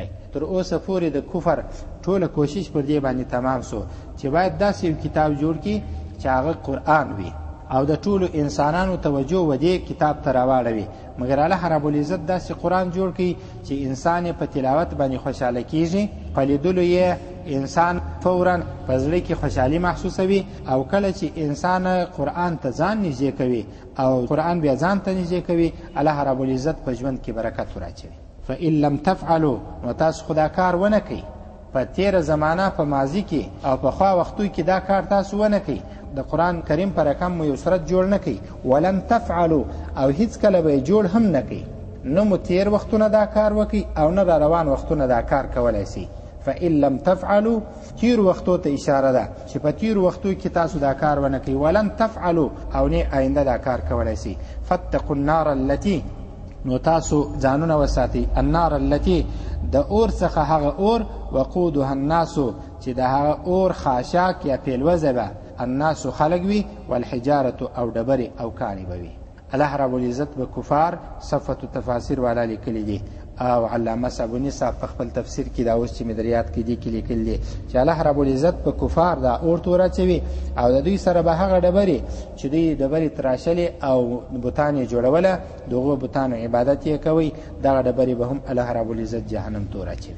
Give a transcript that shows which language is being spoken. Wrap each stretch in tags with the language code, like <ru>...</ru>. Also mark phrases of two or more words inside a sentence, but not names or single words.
<ps>تر اوسه پورې د کفر ټوله کوشش پر دې باندې تمام سو چې باید داسې یو کتاب جوړ کړي چې هغه قرآن وي او د ټولو انسانانو توجه و دې کتاب ته راواړوي، مګر الله رب العزت داسې قرآن جوړ کړي چې انسان یې په تلاوت باندې خوشحاله کیږي، په لیدلو یې انسان فوراً په زړه کې خوشحالي محسوسوي، او کله چې انسان قرآن ته ځان نږدې کوي او قرآن بیا ځان ته نږدې کوي، الله رب العزت په ژوند کې برکت وراچوي.</ps> <ar>فإن لم تفعلوا</ar> <ps>نو تاسو خدا کار ونه کوئ، په تیره زمانه په ماضي کې او په خوا وختو کې دا کار تاسو ونه کوئ، د قرآن کریم پر رقم مو یو صورت جوړ نه کوي،</ps> <ar>ولن تفعلوا</ar> <ps>او هیڅ کله به جوړ هم نه کوي، نه مو تیر وختونه دا کار وکي او نه را روان وختونه دا کار کولی سي.</ps> <ar>فإن لم تفعلوا</ar> <ps>تیر وختو ته اشاره ده چې په تیر وختو کې تاسو دا کار ونه کوي،</ps> <ar>ولن تفعلوا</ar> <ps>او نه آینده دا کار کولی سي.</ps> <ar>فاتقوا النار التي</ar> <ps>نو تاسو ځانونه وساتئ،</ps> <ar>النار التي</ar> <ps>د اور څخه هغه اور</ps> <ar>وقودها الناس</ar> <ps>چې د هغه اور خاشاک یا پیلوزه به الناس خلق وي، والحجارة او ډبرې او کاڼي به وي. الله رب العزت به کفار صفت تفاسیر والا لیکلی دي، او علامه صابونی صاحب په خپل تفسیر کې دا اوس چې مې دریات کې دي کې لیکلی دي چې الله رب العزت په کفار دا اور ته ورچوي او د دوی سره به هغه ډبرې چې دوی ډبرې تراشلې او بتان یې جوړوله، دغو بتانو عبادت یې کوئ، دغه ډبرې به هم الله رب العزت جهنم ته ورچوي.</ps>